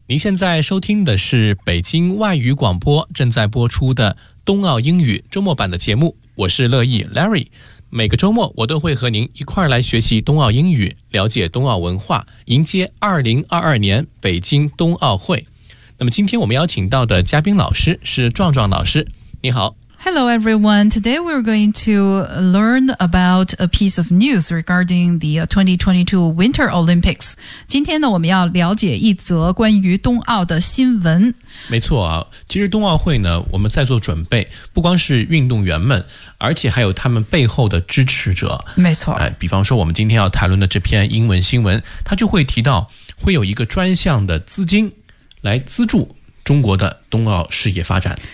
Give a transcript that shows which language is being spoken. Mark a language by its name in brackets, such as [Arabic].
[Chinese] 您现在收听的是北京外语广播正在播出的冬奥英语周末版的节目，我是乐意 Larry。每个周末我都会和您一块来学习冬奥英语，了解冬奥文化，迎接2022年北京冬奥会。那么今天我们邀请到的嘉宾老师是壮壮老师，你好。 [English] Hello everyone, today we're going to learn about a piece of news regarding the 2022 Winter Olympics. [Chinese] 今天呢我们要了解一则关于冬奥的新闻。没错啊，其实冬奥会呢我们在做准备，不光是运动员们，而且还有他们背后的支持者。没错。比方说我们今天要谈论的这篇英文新闻，它就会提到会有一个专项的资金来资助中国的冬奥事业发展。